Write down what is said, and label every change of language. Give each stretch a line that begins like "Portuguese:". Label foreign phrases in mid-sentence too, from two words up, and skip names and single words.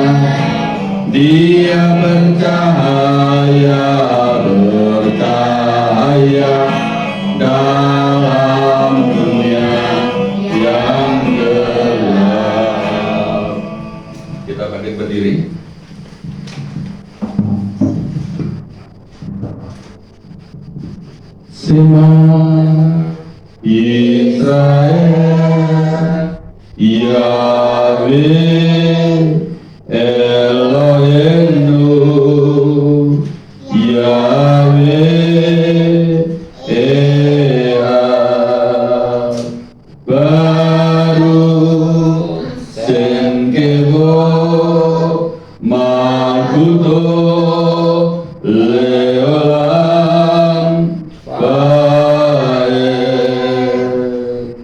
Indonesian: Dia bercahaya, bercahaya dalam dunia yang gelap. Kita bangkit berdiri.
Hebrew: שמע ישראל, יהוה אלוהינו, יהוה אחד, ברוך שם כבוד מלכותו לעולם ועד.